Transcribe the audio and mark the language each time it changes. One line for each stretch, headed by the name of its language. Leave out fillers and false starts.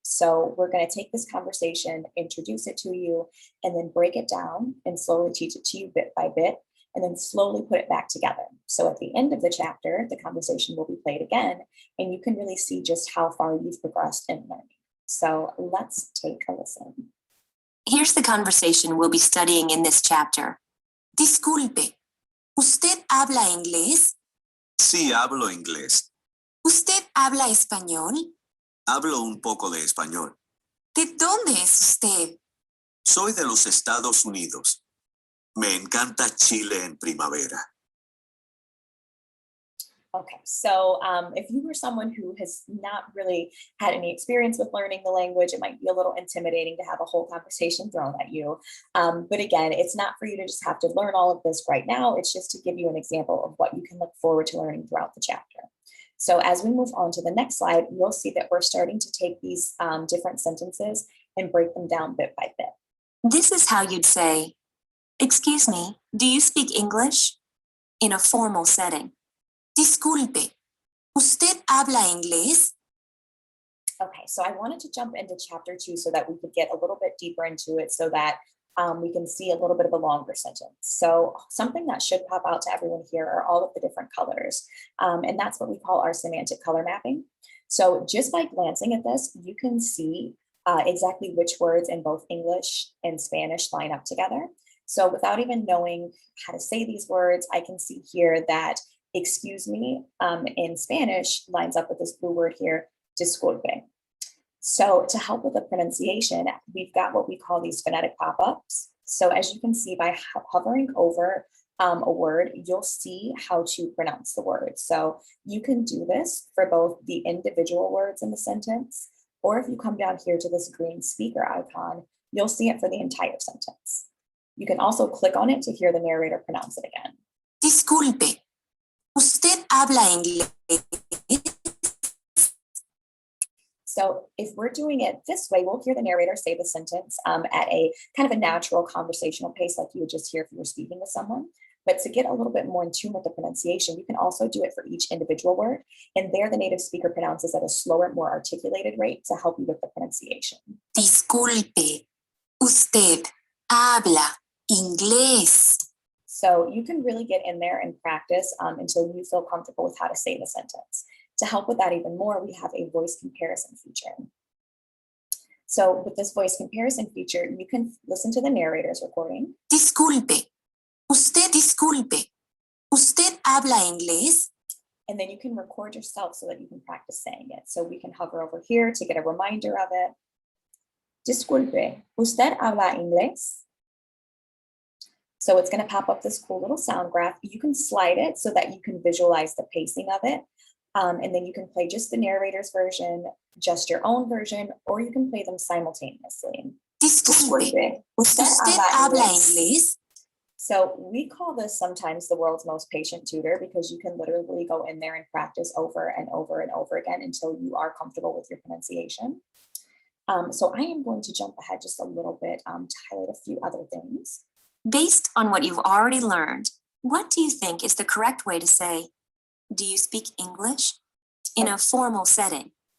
English: So we're going to take this conversation, introduce it to you, and then break it down and slowly teach it to you bit by bit, and then slowly put it back together. So at the end of the chapter, the conversation will be played again, and you can really see just how far you've progressed in learning. So let's take a listen. Here's the conversation we'll be studying in this chapter.
Spanish: Disculpe, ¿usted habla inglés? Sí, hablo inglés. ¿Usted habla español? Hablo un poco de español. ¿De dónde es usted? Soy de los Estados Unidos. Me encanta Chile en primavera.
English: Okay, so if you were someone who has not really had any experience with learning the language, it might be a little intimidating to have a whole conversation thrown at you. But again, it's not for you to just have to learn all of this right now. It's just to give you an example of what you can look forward to learning throughout the chapter. So as we move on to the next slide, you'll see that we're starting to take these different sentences and break them down bit by bit. This is how you'd say, "Excuse me, do you speak English?" in a formal setting.
Spanish: Disculpe, ¿usted habla inglés?
English: Okay, so I wanted to jump into chapter 2 so that we could get a little bit deeper into it so that we can see a little bit of a longer sentence. So something that should pop out to everyone here are all of the different colors. And that's what we call our semantic color mapping. So just by glancing at this, you can see exactly which words in both English and Spanish line up together. So without even knowing how to say these words, I can see here that excuse me in Spanish lines up with this blue word here, disculpe. So to help with the pronunciation, we've got what we call these phonetic pop-ups. So as you can see, by hovering over a word, you'll see how to pronounce the word. So you can do this for both the individual words in the sentence, or if you come down here to this green speaker icon, you'll see it for the entire sentence. You can also click on it to hear the narrator pronounce it again.
Spanish: Disculpe, ¿usted habla inglés?
English: So if we're doing it this way, we'll hear the narrator say the sentence at a kind of a natural conversational pace, like you would just hear if you were speaking with someone. But to get a little bit more in tune with the pronunciation, you can also do it for each individual word. And there, the native speaker pronounces at a slower, more articulated rate to help you with the pronunciation.
Spanish: Disculpe, usted habla inglés.
English: So you can really get in there and practice until you feel comfortable with how to say the sentence. To help with that even more, we have a voice comparison feature. So with this voice comparison feature, you can listen to the narrator's recording.
Spanish: Disculpe, disculpe, usted habla inglés.
English: And then you can record yourself so that you can practice saying it. So we can hover over here to get a reminder of it.
Spanish: Disculpe, usted habla inglés.
English: So it's going to pop up this cool little sound graph. You can slide it so that you can visualize the pacing of it. And then you can play just the narrator's version, just your own version, or you can play them simultaneously.
Spanish: Disculpe, usted habla inglés.
English: So we call this sometimes the world's most patient tutor because you can literally go in there and practice over and over and over again until you are comfortable with your pronunciation. So I am going to jump ahead just a little bit to highlight a few other things. Based on what you've already learned, what do you think is the correct way to say, do you speak English in a formal setting?